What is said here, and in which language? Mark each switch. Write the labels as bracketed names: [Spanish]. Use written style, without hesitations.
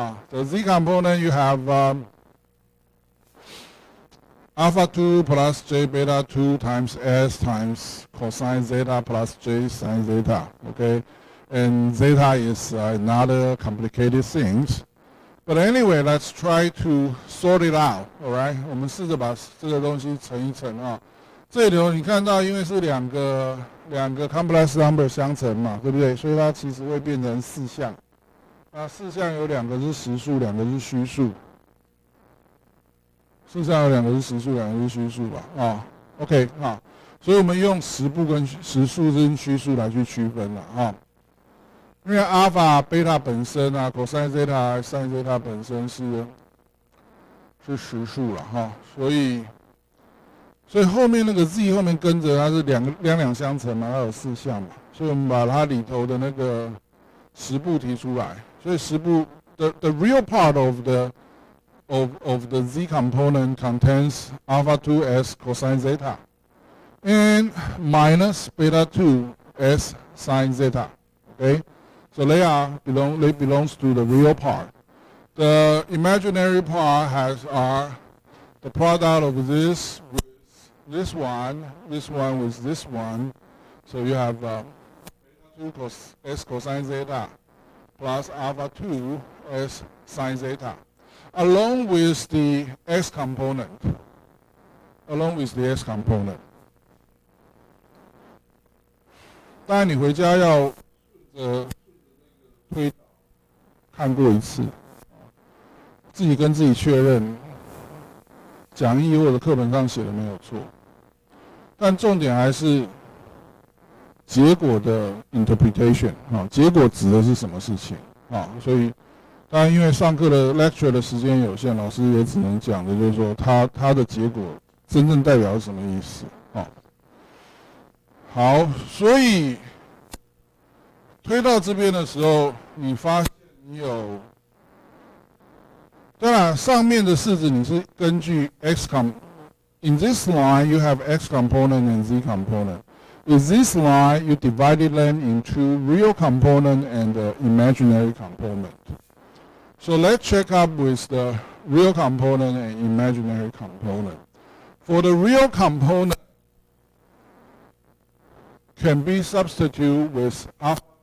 [English] The z component, you have alpha 2 plus j beta 2 times s times cosine zeta plus j sin zeta, okay? And zeta is another complicated things. But anyway, let's try to sort it out, all right? [Chinese] 我们试着把这个东西乘一乘这里头你看到，因为是两个 complex number 相乘嘛，对不对？所以它其实会变成四项。那四项有2个是实数，2个是虚数。事实上有2个是实数，2个是虚数吧？OK 所以我们用实数跟虚数来去区分了因为 alpha、beta 本身cosine zeta、sin zeta 本身是实数了所以所以后面那个 z 后面跟着它是两相乘嘛，它有4项嘛，所以我们把它里头的那个实部提出来。所以实部 [English] the real part of the z component contains alpha 2 as cosine zeta and minus beta 2 as sine zeta. Okay, so they belongs to the real part. The imaginary part has the product of this with this one with this one. So you have 2 s cosine zeta plus alpha 2 s sine zeta, along with the x component. Along with the x component. [Chinese] 当然，你回家要推看过一次，自己跟自己确认，讲义或者课本上写的没有错。但重点还是结果的 interpretation 啊，结果指的是什么事情啊？所以，当然因为上课的 lecture 的时间有限，老师也只能讲的就是说它的结果真正代表是什么意思啊？好，所以推到这边的时候，你发现你有，当然上面的式子你是根据 [English] in this line you have x component and z component. In this line you divided them into real component and the imaginary component. So let's check up with the real component and imaginary component. For the real component, can be substituted with alpha.